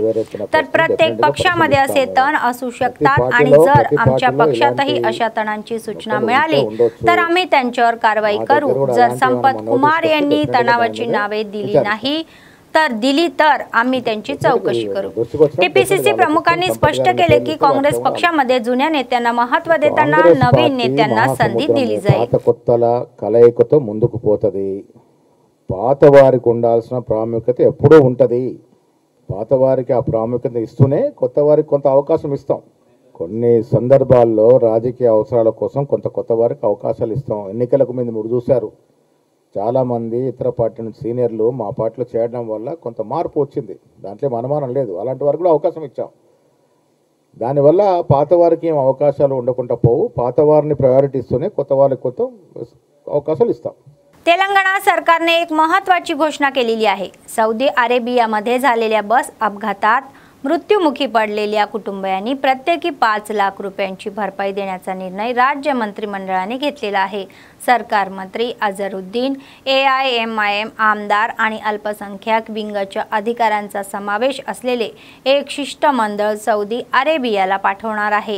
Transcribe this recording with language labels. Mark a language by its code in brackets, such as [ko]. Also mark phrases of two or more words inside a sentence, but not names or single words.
[mr] तर प्रत्येक पक्षामध्ये असे तण असू शकतात आणि जर आमच्या पक्षातही अशा तणांची सूचना मिळाली तर आम्ही त्यांच्यावर कारवाई करू। जर संपत कुमार यांनी तणावाची नावे दिली तर आम्ही त्यांची चौकशी करू। TPCC प्रमुखांनी स्पष्ट केले की काँग्रेस पक्षामध्ये जुन्या नेत्यांना महत्त्व देताना नवीन नेत्यांना संधी दिली जाईल। [te] కొత్తల కలయికతో ముందుకు పోతది। పాతవారికి ఉండాల్సిన ప్రాముఖ్యత ఎప్పుడూ ఉంటది। పాతవారికి ఆ ప్రాముఖ్యత ఇస్తూనే కొత్తవారికి కొంత అవకాశం ఇస్తాం। కొన్ని సందర్భాల్లో రాజకీయ అవసరాల కోసం కొంత కొత్తవారికి అవకాశాలు ఇస్తాం। ఎన్నికలకు మీరు చూశారు, చాలా మంది ఇతర పార్టీ నుంచి సీనియర్లు మా పార్టీలో చేరడం వల్ల కొంత మార్పు వచ్చింది, దాంట్లో అనుమానం లేదు। అలాంటి వారికి కూడా అవకాశం ఇచ్చాం। దానివల్ల పాత వారికి ఏం అవకాశాలు ఉండకుండా పోవు, పాత వారిని ప్రయారిటీ ఇస్తూనే కొత్త వారికి కొత్త అవకాశాలు ఇస్తాం। [mr] तेलंगणा सरकारने एक महत्त्वाची घोषणा केलेली आहे। सौदी अरेबियामध्ये झालेल्या बस अपघातात मृत्युमुखी पडलेल्या कुटुंबियांनी प्रत्येकी 5 लाख रुपयांची भरपाई देण्याचा निर्णय राज्य मंत्रिमंडळाने घेतलेला आहे। सरकार मंत्री अझरुद्दीन, AIMIM आमदार आणि अल्पसंख्याक विंगच्या अधिकाऱ्यांचा समावेश असलेले एक शिष्टमंडळ सौदी अरेबियाला पाठवणार आहे।